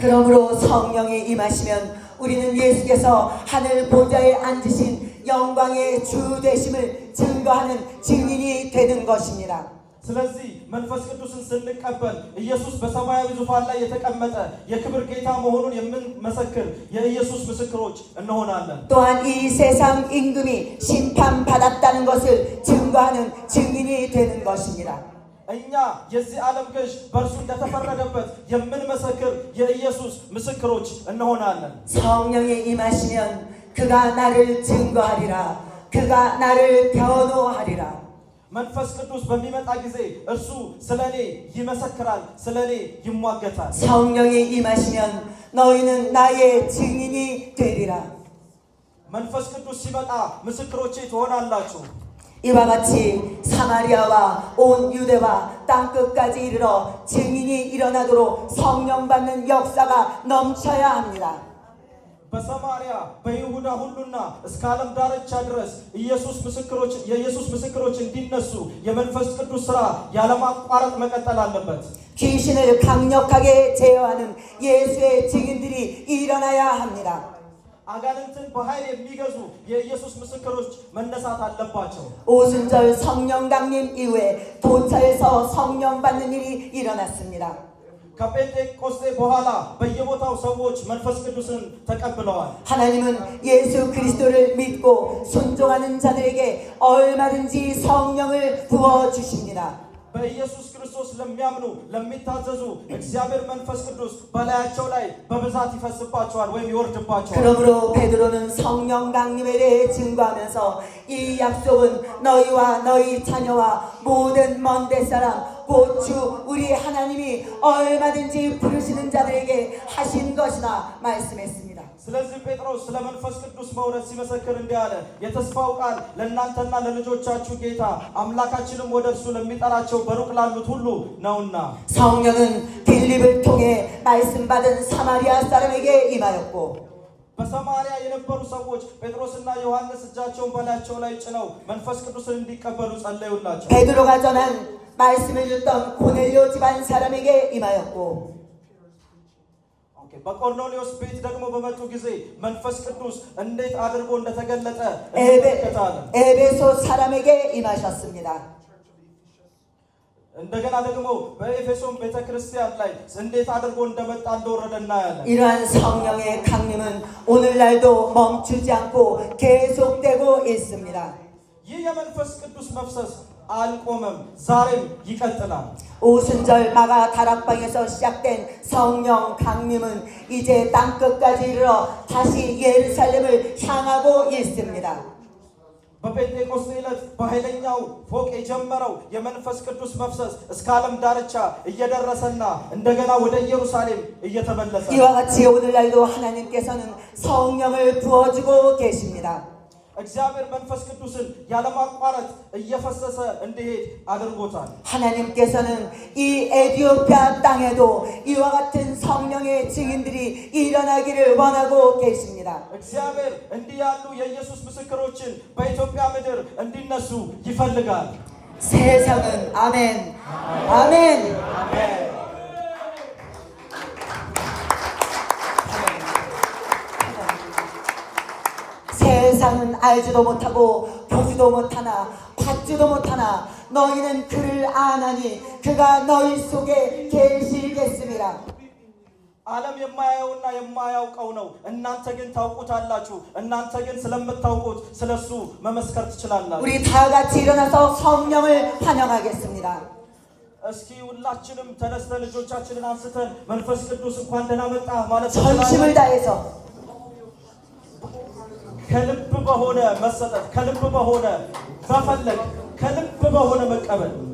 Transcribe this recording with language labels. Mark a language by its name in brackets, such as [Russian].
[Korean] 그러므로 성령이 임하시면 우리는 예수께서 하늘 보좌에 앉으신 영광의 주 되심을 증거하는 증인이 되는 것입니다. [Amharic] ስለዚህ መንፈስ ቅዱስን ስንቀበል ኢየሱስ በሰማያዊ ዙፋን ላይ የተቀመጠ የክብር ጌታ መሆኑን የምንመሰክር የኢየሱስ ምስክሮች እንሆናለን። [Korean] 또한 이 세상 임금이 심판받았다는 것을 증거하는 증인이 되는 것입니다. [Amharic] እኛ የዚህ ዓለም ገዥ በእርሱ እንደተፈረደበት የምንመሰክር የኢየሱስ ምስክሮች እንሆናለን። [Korean] 성령이 임하시면 그가 나를 증거하리라. 그가 나를 변호하리라. [Amharic] መንፈስ ቅዱስ በሚመጣ ጊዜ እርሱ ስለኔ ይመሰክራል፣ ስለኔ ይሟገታል። [Korean] 성령이 임하시면 너희는 나의 증인이 되리라. [Amharic] መንፈስ ቅዱስ ሲመጣ ምስክሮቼ ትሆናላችሁ። [Korean] 이와 같이 사마리아와 온 유대와 땅끝까지 이르러 증인이 일어나도록 성령 받는 역사가 넘쳐야 합니다. [Amharic] በሰማርያ በይሁዳ ሁሉና እስከ ዓለም ዳርቻ ድረስ የኢየሱስ ምስክሮች እንዲነሱ የመንፈስ ቅዱስ ሥራ ያለማቋረጥ መቀጠል አለበት። [Korean] 귀신을 강력하게 제어하는 예수의 증인들이 일어나야 합니다. [Amharic] አጋንንትን በኃይል የሚገዙ የኢየሱስ ምስክሮች መነሳት አለባቸው። [Korean] 오순절 성령 강림 이후에 도처에서 성령 받는 일이 일어났습니다. [Amharic] ከጴንጤቆስጤ በኋላ በየቦታው ሰዎች መንፈስ ቅዱስን ተቀብለዋል። [Korean] 하나님은 예수 그리스도를 믿고 순종하는 자들에게 얼마든지 성령을 부어 주십니다. [Amharic] በኢየሱስ ክርስቶስ ለሚያምኑ ለሚታዘዙ እግዚአብሔር መንፈስ ቅዱስ በላያቸው ላይ በብዛት ይፈስባቸዋል ወይም ይወርድባቸዋል። [Korean] 그러므로 베드로는 성령 강림에 대해 증거하면서 이 약속은 너희와 너희 자녀와 모든 먼 데사람 곧 주 우리 하나님이 얼마든지 부르시는 자들에게 하신 것이나 말씀했습니다. [Amharic] ስለዚህ ጴጥሮስ ስለ መንፈስ ቅዱስ መውረድ ሲመሰክር እንዲህ አለ። የተስፋው ቃል ለእናንተና ለልጆቻችሁ ጌታ አምላካችንም ወደ እርሱ ለሚጠራቸው በሩቅ ላሉት ሁሉ ነውና። [Korean] 성령은 빌립을 통해 말씀받은 사마리아 사람에게 임하였고 [Amharic] በሰማርያ የነበሩ ሰዎች ጴጥሮስና ዮሐንስ እጃቸውን በላያቸው ላይ ጭነው መንፈስ ቅዱስን እንዲቀበሉ ጸለዩላቸው። [Korean] 베드로가 전한 말씀을 듣던 고넬료 집안 사람에게 임하였고 [Amharic] በቆርኔሌዎስ ቤት ደግሞ በመጡ ጊዜ መንፈስ ቅዱስ እንዴት አድርጎ እንደተገለጠ እንመለከታለን። [Korean] 에베소 사람에게 임하셨습니다. [Amharic] እንደገና ደግሞ በኤፌሶን ቤተክርስቲያን ላይ እንዴት አድርጎ እንደመጣ እንደወረደ እናያለን። [Korean] 이러한 성령의 강림은 오늘날도 멈추지 않고 계속되고 있습니다. [Amharic] ይህ የመንፈስ ቅዱስ መፍሰስ አልቆመም፣ ዛሬም ይቀጥላል። [Korean] 오순절 마가 다락방에서 시작된 성령 강림은 이제 땅끝까지 이르러 다시 예루살렘을 향하고 있습니다. [Amharic] በጴንጤቆስጤ ዕለት በኃይለኛው ፎቅ የጀመረው የመንፈስ ቅዱስ መፍሰስ እስከ ዓለም ዳርቻ እየደረሰና እንደገና ወደ ኢየሩሳሌም እየተመለሰ [Korean] 이와 같이 오늘날도 하나님께서는 성령을 부어주고 계십니다. [Amharic] እግዚአብሔር መንፈስ ቅዱስን ያለማቋረጥ እየፈሰሰ እንዲሄድ አድርጎታል። [Korean] 하나님께서는 이 에티오피아 땅에도 이와 같은 성령의 증인들이 일어나기를 원하고 계십니다. [Amharic] እግዚአብሔር እንዲህ ያሉ የኢየሱስ ምስክሮችን በኢትዮጵያ ምድር እንዲነሱ ይፈልጋል። [Korean] 세상은 아멘. 아멘. 세상은 알지도 못하고 보지도 못하나 받지도 못하나 너희는 그를 아나니 그가 너희 속에 계시겠습니다. [Amharic] ዓለም የማያየውና የማያውቀው ነው። እናንተ ግን ታውቁታላችሁ። እናንተ ግን ስለምታውቁት ስለሱ መመስከር ትችላላችሁ። [Korean] 우리 다 같이 일어나서 성령을 환영하겠습니다. [Amharic] እስኪ ሁላችንም ተነስተን ልጆቻችንን አንስተን መንፈስ ቅዱስ እንኳን ደህና መጣ ማለት [Korean] 전심을 다해서 [Amharic] ከልብ በሆነ መሰጠት፣ ከልብ በሆነ መፈለግ፣ ከልብ በሆነ መቀበል